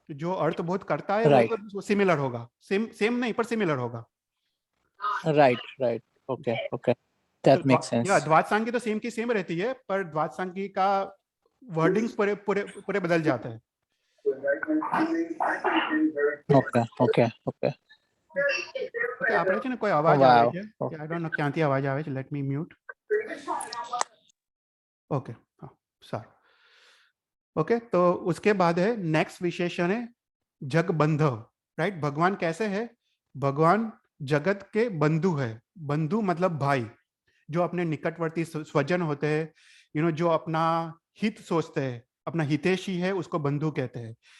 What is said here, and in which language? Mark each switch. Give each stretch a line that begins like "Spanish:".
Hindi: जो अर्थ बोध करता है वो तो सिमिलर होगा, सेम नहीं पर सिमिलर होगा।
English: Right okay that makes sense.
Hindi: द्वाद सांगी तो सेम की सेम रहती है, पर द्वाद सांगी का वर्डिंग्स पूरे पूरे पूरे बदल जाता है। ओके
Gujarati: આપણે છે ને કોઈ અવાજ આવે છે,
English: I don't know
Gujarati: ક્યાંથી અવાજ આવે છે,
English: Let me mute. Okay, हाँ साરું.
Hindi: ओके, तो उसके बाद है नेक्स्ट विशेषण है जगबंध, राइट. भगवान कैसे है? भगवान जगत के बंधु है. बंधु मतलब भाई, जो अपने निकटवर्ती स्वजन होते हैं, जो अपना हित सोचते हैं, अपना हितैषी है, उसको बंधु कहते हैं.